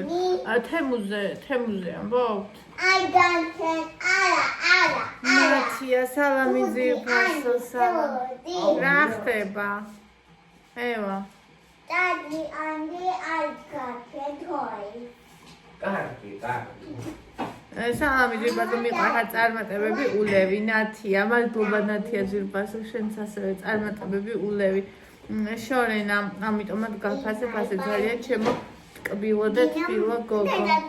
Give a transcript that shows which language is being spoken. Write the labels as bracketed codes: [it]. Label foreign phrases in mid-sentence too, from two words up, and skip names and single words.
[ka] თემუზე ამბობთ? [en] I don't care. [ka] არა. მათია სალამი ძირფასო სალამი. რა ხდება? ევა. [en] Daddy and I got a toy. [ka] კარგი. სალამი ძირფასო მიყარხა წარმატებები ულევი ნათია. მადლობა ნათია ძირფასო შენც ასევე წარმატებები ულევი. შორენა ამიტომაც გაფასებ ასე ძალიან ჩემო ტკბილო და თბილო გოგო.